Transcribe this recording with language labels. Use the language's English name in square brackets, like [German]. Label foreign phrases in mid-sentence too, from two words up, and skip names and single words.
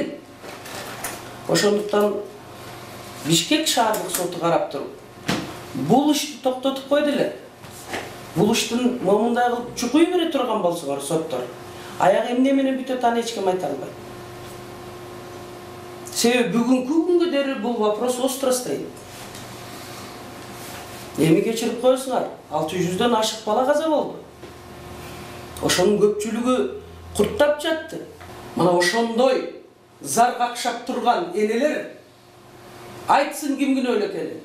[Kyrgyz] Ошондуктан Бишкек шаардык соту карап туруп, бул ишти токтотуп койду эле. Бул иштин момундай кылып чукуй бере турган болсоңор соттор, аягы эмне менен бүтөт аны эч ким айта албайт. Себеби бүгүнкү күнгө дери бул [Russian] вопрос остро стоит. [Kyrgyz] Эми кечирип коесуңар, 600дөн ашык бала каза болду. Ошонун көпчүлүгү курттап жатты. Мына ошондой зар какшап турган энелер айтсын ким күнөөлүү экенин.